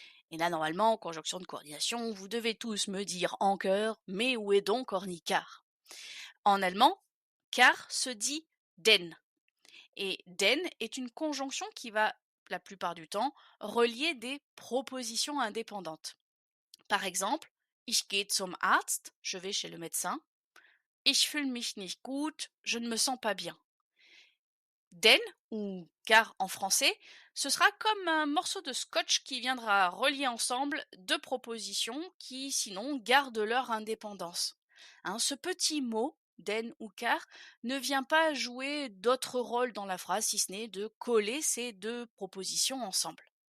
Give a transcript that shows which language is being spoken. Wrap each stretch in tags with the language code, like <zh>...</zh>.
<fr>Et là, normalement, en conjonction de coordination, vous devez tous me dire en chœur, mais où est donc ornicar? En allemand, car se dit den. Et den est une conjonction qui va, la plupart du temps, relier des propositions indépendantes. Par exemple,</fr> <de>ich gehe zum Arzt,</de> <fr>je vais chez le médecin.</fr> <de>Ich fühle mich nicht gut,</de> <fr>je ne me sens pas bien. Den, ou car en français, ce sera comme un morceau de scotch qui viendra relier ensemble deux propositions qui, sinon, gardent leur indépendance. Ce petit mot, den ou car, ne vient pas jouer d'autre rôle dans la phrase si ce n'est de coller ces deux propositions ensemble.</fr>